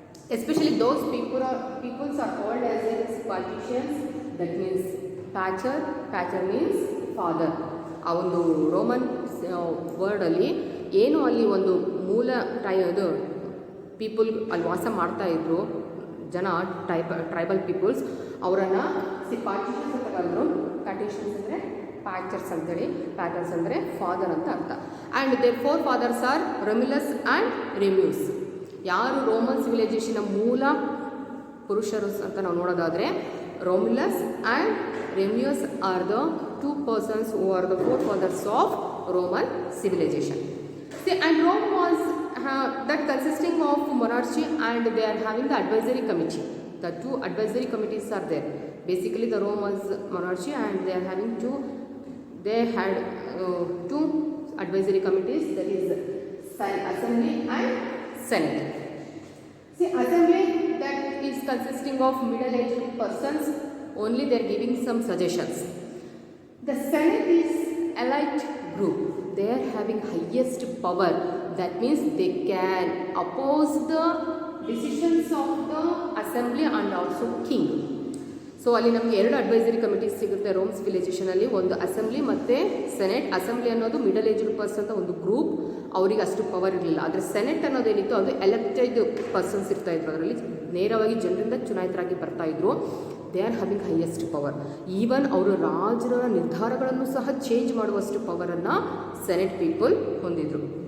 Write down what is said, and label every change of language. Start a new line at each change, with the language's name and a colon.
English: Especially those peoples are called as Sparticians, that means Pater means father.
Kannada: ಆ ಒಂದು Roman ವರ್ಡಲ್ಲಿ ಏನು ಅಲ್ಲಿ ಒಂದು ಮೂಲ ಅದು ಪೀಪಲ್ ಅಲ್ಲಿ ವಾಸ ಮಾಡ್ತಾ ಇದ್ರು ಜನ ಟ್ರೈಬಲ್ ಪೀಪಲ್ಸ್ ಅವರನ್ನು ಪಾರ್ಟಿಷನ್ಸ್ ಅಂತ ಕರೆದ್ರು. ಪಾರ್ಟಿಷನ್ಸ್ ಅಂದರೆ ಪ್ಯಾಚರ್ಸ್ ಅಂತೇಳಿ, ಪ್ಯಾಟರ್ಸ್ ಅಂದರೆ ಫಾದರ್ ಅಂತ ಅರ್ಥ.
English: And there four fathers are Romulus and Remus.
Kannada: ಯಾರು ರೋಮನ್ ಸಿವಿಲೈಸೇಷನ್ನ ಮೂಲ ಪುರುಷರು ಅಂತ ನಾವು ನೋಡೋದಾದರೆ
English: Romulus and Remus are the two persons who are the four fathers of Roman civilisation. See, and Rome was that consisting of monarchy, and they are having the advisory committee. The two advisory committees are there. Basically, the Rome was monarchy, and they are having they had two advisory committees, that is assembly and senate. See, assembly, that is consisting of middle-aged persons, only they are giving some suggestions. The senate is elite group. They are having highest power. That means they can oppose the decisions of the assembly and also king.
Kannada: So ಅಲ್ಲಿ ನಮಗೆ ಎರಡು advisory committees ಸಿಗುತ್ತೆ Rome ಸಿವಿಲೈಸೇಷನಲ್ಲಿ, ಒಂದು assembly ಮತ್ತು senate. Assembly ಅನ್ನೋದು middle aged person ಅಂತ ಒಂದು group, ಅವರಿಗೆ ಅಷ್ಟು ಪವರ್ ಇರಲಿಲ್ಲ. ಆದರೆ ಸೆನೆಟ್ ಅನ್ನೋದೇನಿತ್ತು ಅದು ಎಲೆಕ್ಟೆಡ್ ಪರ್ಸನ್ಸ್ ಇರ್ತಾಯಿದ್ರು, ಅದರಲ್ಲಿ ನೇರವಾಗಿ ಜನರಿಂದ ಚುನಾಯಿತರಾಗಿ ಬರ್ತಾಯಿದ್ರು.
English: They are having highest power.
Kannada: Even ಅವರು ರಾಜರ ನಿರ್ಧಾರಗಳನ್ನು ಸಹ ಚೇಂಜ್ ಮಾಡುವಷ್ಟು ಪವರನ್ನು ಸೆನೆಟ್ ಪೀಪಲ್ ಹೊಂದಿದ್ರು.